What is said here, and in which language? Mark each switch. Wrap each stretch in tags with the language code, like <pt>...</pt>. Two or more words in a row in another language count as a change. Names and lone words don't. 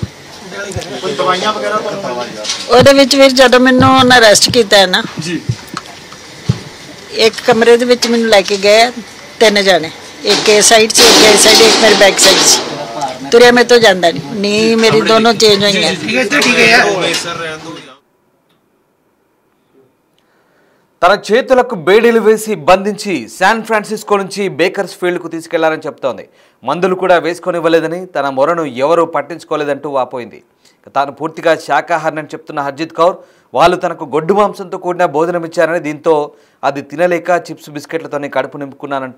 <pa>ਕੋਈ ਦਵਾਈਆਂ ਵਗੈਰਾ ਤੁਹਾਨੂੰ ਉਹਦੇ ਵਿੱਚ ਫਿਰ ਜਦੋਂ ਮੈਨੂੰ ਉਹਨਾਂ ਅਰੈਸਟ ਕੀਤਾ ਹੈ ਨਾ ਜੀ ਇੱਕ ਕਮਰੇ ਦੇ ਵਿੱਚ ਮੈਨੂੰ ਲੈ ਕੇ ਗਏ 3 ਜਾਣੇ ਇੱਕ ਇਹ ਸਾਈਡ ਸੀ ਇੱਕ ਇਹ ਸਾਈਡ ਇੱਕ ਮੇਰੇ</pa> <en>back side</en> <pa>ਸੀ ਤੁਰਿਆ ਮੇਰੇ ਤੋਂ ਜਾਂਦਾ ਨਹੀਂ ਮੇਰੀ ਦੋਨੋਂ ਚੇਂਜ ਹੋਈਆਂ</pa> <te>తన చేతులకు బేడీలు వేసి బంధించి శాన్ ఫ్రాన్సిస్కో నుంచి బేకర్స్ ఫీల్డ్కు తీసుకెళ్లారని చెప్తోంది మందులు కూడా వేసుకొనివ్వలేదని తన మొరను ఎవరూ పట్టించుకోలేదంటూ వాపోయింది తాను పూర్తిగా శాకాహారిని చెప్తున్న హర్జిత్ కౌర్ వాళ్ళు తనకు గొడ్డు మాంసంతో కూడిన భోజనమిచ్చారని దీంతో అది తినలేక చిప్స్ బిస్కెట్లతోనే కడుపు నింపుకున్నానంటూ</te>